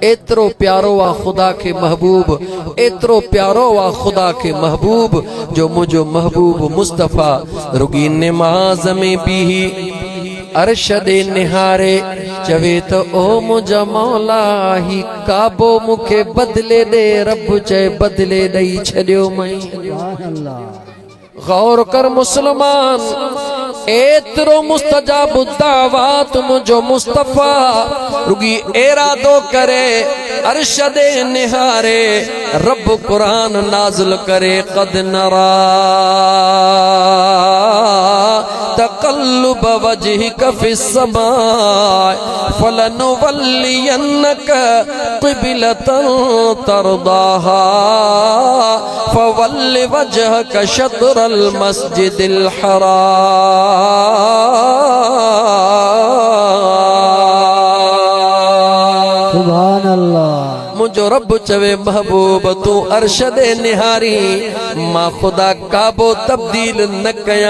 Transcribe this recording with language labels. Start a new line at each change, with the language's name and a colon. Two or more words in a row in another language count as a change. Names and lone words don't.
Sindhi: एतिरो प्यारो आहे ख़ुदा खे महबूब एतिरो प्यारो आहे ख़ुदा खे महबूब जो मुंहिंजो महबूब मुस्तफ़ा रुगी निमाज़ में बीही अर्श ॾे निहारे चवे त ओ मुंहिंजा मौला ही काबो मूंखे बदिले ॾे रब चए बदिले ॾेई छॾियो मई
Arabic: سبحان الله
Sindhi: गौर कर मुसलमान एतिरो मुस्तजाब दावत मुंहिंजो मुस्तफ़ा रुगी इरादो करे अर्श ॾे निहारे रब क़ुरान नाज़िल करे
Arabic: قد نرى تقلب وجهك في السماء فلنولينك قبلة ترضاها فول وجهك شطر المسجد الحرام سبحان الله
Sindhi: मुंहिंजो रब चवे महबूब तूं अर्श ॾे निहारी मां ख़ुदा काबो तब्दील न कयां